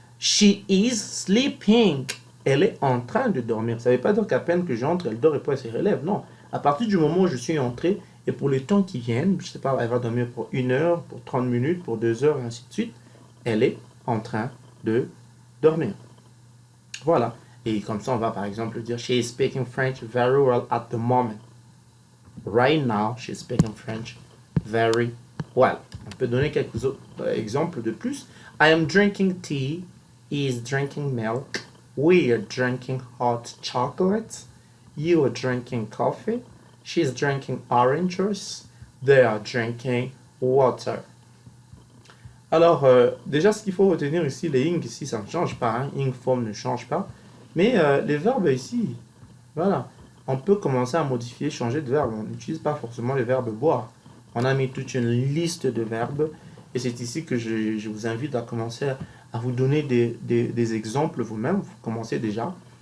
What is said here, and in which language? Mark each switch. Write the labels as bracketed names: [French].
[English] She is sleeping. [French] Elle est en train de dormir. Ça ne veut pas dire qu'à peine que j'entre, elle dort et puis elle se relève. Non. À partir du moment où je suis entré, et pour les temps qui viennent, je ne sais pas, elle va dormir pour 1 heure, pour 30 minutes, pour 2 heures, et ainsi de suite, elle est en train de dormir. Voilà. Et comme ça, on va par exemple dire, [English] she is speaking French very well at the moment. Right now, she is speaking French very well. [French] On peut donner quelques autres exemples de plus. [English] I am drinking tea. He is drinking milk. We are drinking hot chocolate. You are drinking coffee. She's drinking orange juice. They are drinking water. [French] Alors, déjà, ce qu'il faut retenir ici, les ing ici, ça ne change pas. Hein. Ing forme ne change pas. Mais les verbes ici, voilà. On peut commencer à modifier, changer de verbe. On n'utilise pas forcément les verbes boire. On a mis toute une liste de verbes. Et c'est ici que je vous invite à commencer à vous donner des exemples vous-même. Vous commencez déjà.